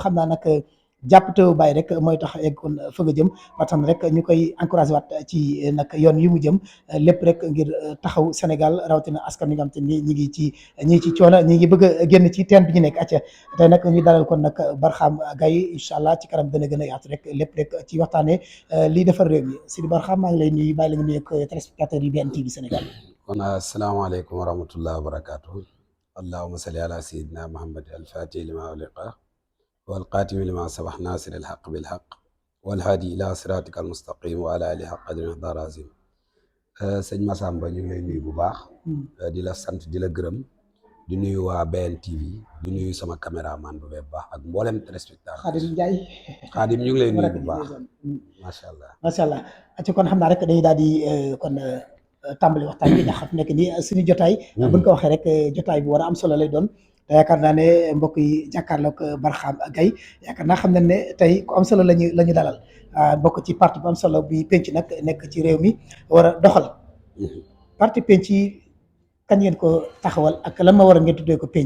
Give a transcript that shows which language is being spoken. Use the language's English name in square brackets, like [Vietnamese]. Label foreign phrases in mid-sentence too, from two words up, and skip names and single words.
[Wolof] xam naa nag jàpp teewu bàyyi rek mooy tax egg kon fa nga jëm ba tax na rek ñu koy encouragé waat ci nag yoon yi mu jëm lépp rek ngir taxaw Sénégal rawatina askan wi nga xam te ni ñi ngi ci coono ñi ngi bëgg a génn ci teen bi ñu nekk acca tey nag ñu dalal kon nag Barham Gaye [Arabic] إن شاء الله [Wolof] ci kanam dana gën a yaatu rek lépp rek ci waxtaanee lii defar réew mi Sidi Barham maa ngi lay nuyu bàyyi la nga nuyu ak téléspectateurs yi BNTV Sénégal. [Arabic] kon السلام عليكم ورحمة الله وبركاته. اللهم صل على سيدنا محمد الفاتح لما أغلق والقاتم لما سبح ناصر الحق بالحق والهادي إلى صراطك المستقيم وعلى آله حق قدر مقدار عظيم [Wolof] sëñ Massamba ñu ngi lay nuyu bu baax di la sant di la gërëm di nuyu waa BNTV di nuyu sama caméraman bu baax ak mboolem téléspectateur Khadim Ndiaye Khadim ñu ngi lay nuyu bu baax [Arabic] ما شاء الله [Wolof] ci kon xam naa rek dañuy daal di kon tàmbali waxtaan bi ndax nekk nii suñu jotaay buñ ko waxee rek jotaay bu war a am solo lay doon yaakaar naa ne mbokk yi jàkkaarloog Barham Gaye yaakaar naa xam nañ ne tey ku am solo la ñu dalal bokk ci parti bu am solo bi penc nag nekk ci réew mi war a doxal parti penc yi kañ ngeen ko taxawal ak lan ma war a ngeen tuddee ko penc.